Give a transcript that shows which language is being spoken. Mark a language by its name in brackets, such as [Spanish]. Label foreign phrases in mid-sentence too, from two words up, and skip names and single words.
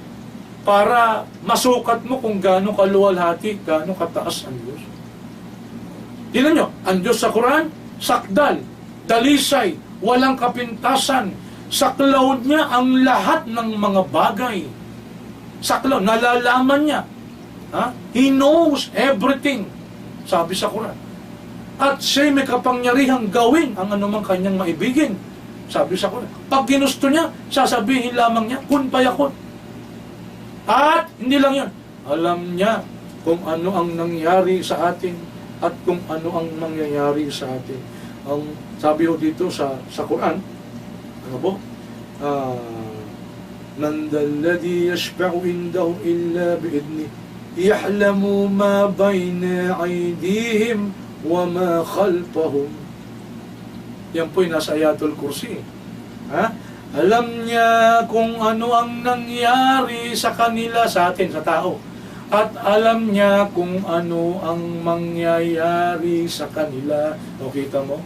[Filipino] Para masukat mo kung gaano kaluwalhati, gaano kataas ang Diyos. Tingnan nyo, ang Diyos sa Quran, sakdal, dalisay, walang kapintasan, saklaw niya ang lahat ng mga bagay. Saklaw, nalalaman niya. Ha? [English] He knows everything, [Filipino] sabi sa Quran. At siya may kapangyarihang gawin ang anumang kanyang maibigin, sabi sa Quran. Pag ginusto niya, sasabihin lamang niya, [Arabic] كن فيكون. [Filipino] At hindi lang yan, alam niya kung ano ang nangyari sa atin at kung ano ang mangyayari sa atin. Ang sabi ho dito sa Quran, ano po? [Arabic] من ذا الذي يشفع عنده إلا بإذنه يعلم ما بين أيديهم وما خلفهم. [Filipino] Yan po'y nasa Ayatul Kursi. Ha? Alam niya kung ano ang nangyari sa kanila, sa atin, sa tao. At alam niya kung ano ang mangyayari sa kanila. O kita mo?